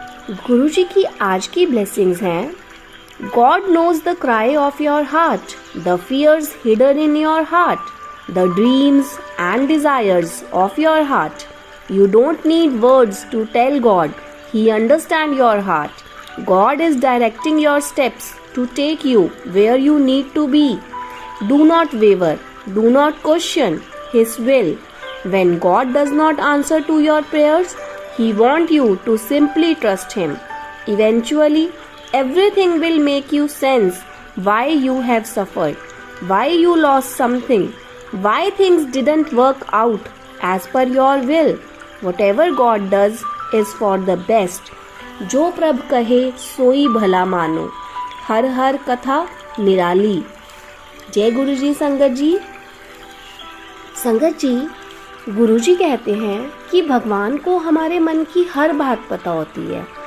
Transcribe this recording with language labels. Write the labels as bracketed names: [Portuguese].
[Hindi] गुरु जी की आज की ब्लेसिंग्स हैं। [English] God knows the cry of your heart, the fears hidden in your heart, the dreams and desires of your heart. You don't need words to tell God. He understands your heart. God is directing your steps to take you where you need to be. Do not waver. Do not question His will. When God does not answer to your prayers, He wants you to simply trust Him. Eventually, everything will make you sense why you have suffered, why you lost something, why things didn't work out as per your will. Whatever God does is for the best. [Punjabi] जो प्रभ कहे सोई भला मानो, हर हर कथा निराली। [Hindi] जय गुरु जी संगत जी। संगत जी, गुरुजी कहते हैं कि भगवान को हमारे मन की हर बात पता होती है।